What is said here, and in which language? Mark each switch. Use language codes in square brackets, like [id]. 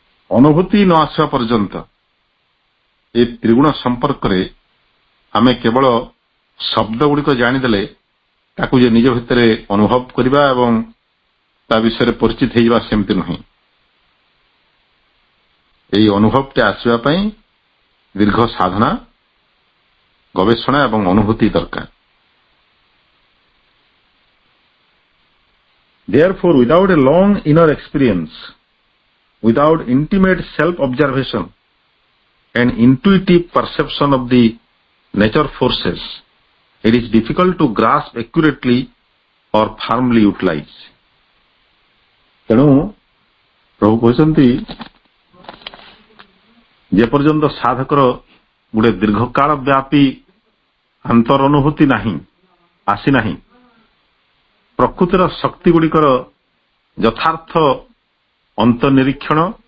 [or] ଅନୁଭୂତି ନ ଆସିବା ପର୍ଯ୍ୟନ୍ତ ଏ ତ୍ରିଗୁଣ ସମ୍ପର୍କରେ ଆମେ କେବଳ ଶବ୍ଦ ଗୁଡ଼ିକ ଜାଣିଦେଲେ ତାକୁ ଯେ ନିଜ ଭିତରେ ଅନୁଭବ କରିବା ଏବଂ ତା ବିଷୟରେ ପରିଚିତ ହେଇଯିବା ସେମିତି ନୁହେଁ। ଏହି ଅନୁଭବଟି ଆସିବା ପାଇଁ ଦୀର୍ଘ ସାଧନା, ଗବେଷଣା ଏବଂ ଅନୁଭୂତି ଦରକାର। [en] Therefore, without a long inner experience, without intimate self-observation and intuitive perception of the nature forces, it is difficult to grasp accurately or firmly utilize. [or] ତେଣୁ ପ୍ରଭୁ କହିଛନ୍ତି ଯେପର୍ଯ୍ୟନ୍ତ ସାଧକର ଗୋଟେ ଦୀର୍ଘକାଳ ବ୍ୟାପୀ ଅନ୍ତର ଅନୁଭୂତି ନାହିଁ, ଆସିନାହିଁ, ପ୍ରକୃତିର ଶକ୍ତି ଗୁଡ଼ିକର ଯଥାର୍ଥ ଅନ୍ତର୍ନିରୀକ୍ଷଣ